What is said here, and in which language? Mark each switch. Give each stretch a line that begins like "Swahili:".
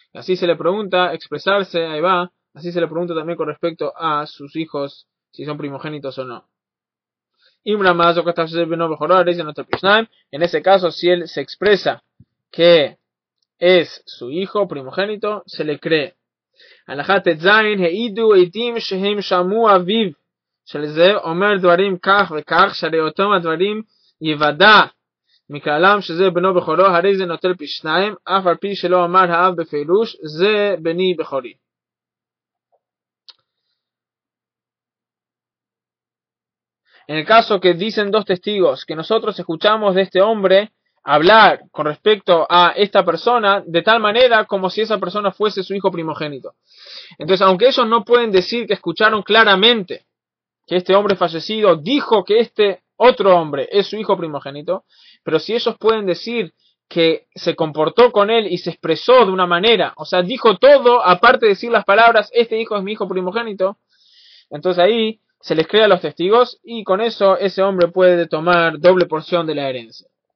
Spanish: Así se le pregunta, expresarse, ahí va, así se le pregunta también con respecto a sus hijos, si son primogénitos o no. En ese caso, si él se expresa que es su hijo primogénito, se le cree.
Hebrew: הלכה ט"ז, העידו עדים שהם שמעו אביו של זה אומר דברים כך וכך, שהרי אותם הדברים יוודע מכללם שזה בנו בכורו, הרי זה נוטל פי שניים, אף על פי שלא אמר האב בפירוש, זה בני בכורי.
Spanish: En el caso que dicen dos testigos que nosotros escuchamos de este hombre hablar con respecto a esta persona de tal manera como si esa persona fuese su hijo primogénito. Entonces, aunque ellos no pueden decir que escucharon claramente que este hombre fallecido dijo que este otro hombre es su hijo primogénito, pero si ellos pueden decir que se comportó con él y se expresó de una manera, o sea, dijo todo, aparte de decir las palabras, este hijo es mi hijo primogénito, entonces ahí se les cree a los testigos y con eso ese hombre puede tomar doble porción de la herencia.